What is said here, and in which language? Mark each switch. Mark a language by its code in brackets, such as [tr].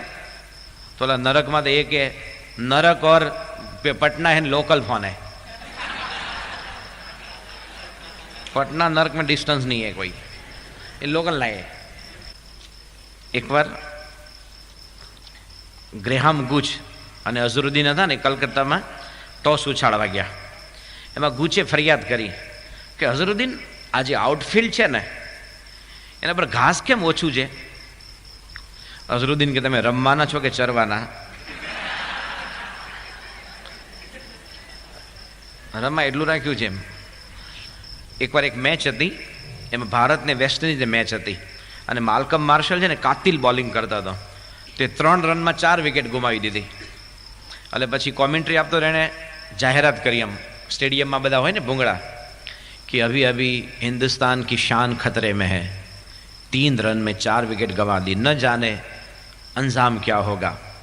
[hi] तो बोला नरक में तो एक है, नरक और पटना है लोकल फोन है. पटना नरक में डिस्टेंस नहीं है कोई, ये लोकल नहीं है. एक बार [gu] ગ્રેહામ ગુચ અને અઝરુદ્દીન હતા ને કલકત્તામાં ટોસ ઉછાળવા ગયા. એમાં ગુચે ફરિયાદ કરી કે અઝરુદ્દીન આ જે આઉટફિલ્ડ છે ને એના પર ઘાસ કેમ ઓછું છે? અઝરુદ્દીન કે તમે રમવાના છો કે ચરવાના? રમવા એટલું રાખ્યું છે એમ. એકવાર એક મેચ હતી, એમાં ભારત ને વેસ્ટ ઇન્ડિઝની મેચ હતી અને માલ્કમ માર્શલ છે ને કાતિલ બોલિંગ કરતા હતો. તે 3 રનમાં 4 વિકેટ ગુમાવી દીધી. એટલે પછી કોમેન્ટ્રી આપતો એણે જાહેરાત કરી, એમ સ્ટેડિયમમાં બધા હોય ને ભૂંગળા, [hi] कि अभी अभी हिंदुस्तान की शान खतरे में है, 3 रन में 4 विकेट गंवा दी, न जाने अंजाम क्या होगा.